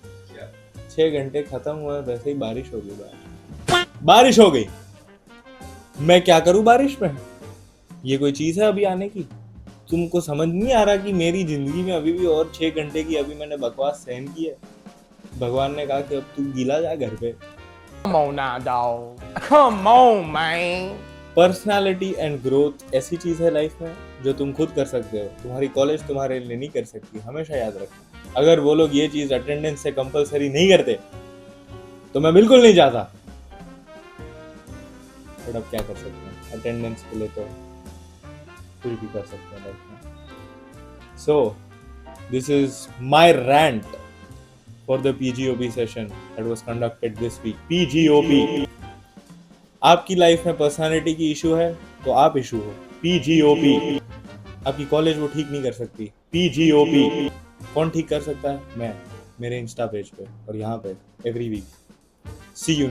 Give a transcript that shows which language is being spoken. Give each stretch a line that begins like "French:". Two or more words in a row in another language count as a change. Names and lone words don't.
Hindi: 6 घंटे खत्म हुए, वैसे ही बारिश हो गई। बारिश हो गई, मैं क्या करूं बारिश में? ये कोई चीज है अभी आने की? तुमको समझ नहीं आ रहा कि मेरी जिंदगी में अभी भी और 6 घंटे की अभी मैंने बकवास सहन की है? भगवान ने कहा कि अब तू गीला जा घर पे।
English: Come on now, dog. Come on, man. personality and growth
Hindi: ऐसी चीज है लाइफ में जो तुम खुद कर सकते हो, तुम्हारी कॉलेज तुम्हारे लिए नहीं कर सकती। हमेशा याद रखना, अगर वो लोग ये चीज अटेंडेंस से कंपलसरी नहीं करते तो मैं बिल्कुल नहीं जाता। बट अब क्या कर सकते हैं, अटेंडेंस के लिए तो कुछ भी कर सकते हैं लाइफ में।
English: so this is my rant for the PGOP session that was conducted this week.
Hindi: पीजीओपी, आपकी लाइफ में पर्सनालिटी की इशू है तो आप इशू हो। पीजीओपी, आपकी कॉलेज वो ठीक नहीं कर सकती। पीजीओपी, कौन ठीक कर सकता है? मैं, मेरे
English: insta page
Hindi: पे और यहाँ पे
English: every week.